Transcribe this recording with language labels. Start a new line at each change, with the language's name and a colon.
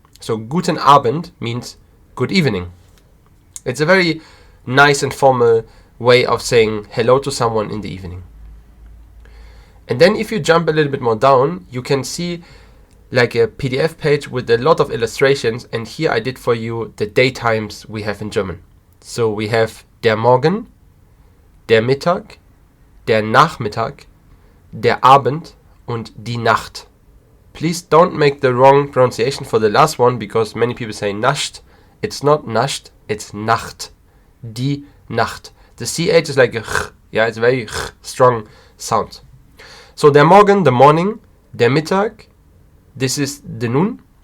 English: So, guten Abend means good evening. It's a very nice and formal way of saying hello to someone in the evening. And then if you jump a little bit more down, you can see like a PDF page with a lot of illustrations. And here I did for you the daytimes we have in German.
German: So we have der Morgen, der Mittag, der Nachmittag, der Abend und die Nacht.
English: Please don't make the wrong pronunciation for the last one, because many people say Nacht. It's not Nacht, it's Nacht. Die Nacht. The CH is like a ch. Yeah, it's a very strong sound. So der Morgen, the morning, der Mittag, this is the noon.